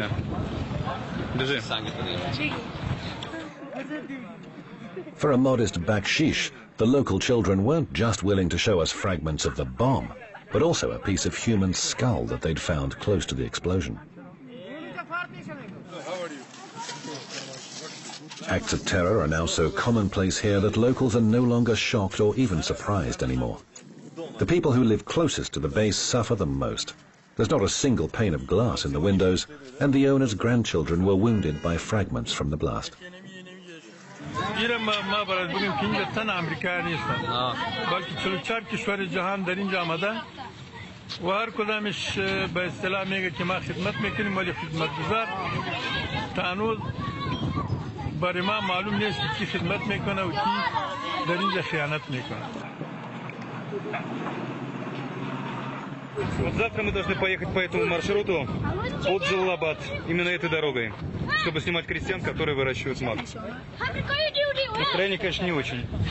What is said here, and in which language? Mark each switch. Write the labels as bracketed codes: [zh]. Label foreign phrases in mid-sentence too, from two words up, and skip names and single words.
[ru] Держи. [en] For a modest bakshish, the local children weren't just willing to show us fragments of the bomb, but also a piece of human skull that they'd found close to the explosion. Acts of terror are now so commonplace here that locals are no longer shocked or even surprised anymore. The people who live closest to the base suffer the most. There's not a single pane of glass in the windows, and the owner's grandchildren were wounded by fragments from the blast. [fa] برای ما معلوم نیست کی خدمت میکنه و کی در اینجا خیانت میکنه. [ru] Вот завтра мы должны поехать по этому маршруту от Джалалабад, именно этой дорогой, чтобы снимать крестьян, которые выращивают мак. Настроение, конечно, не очень.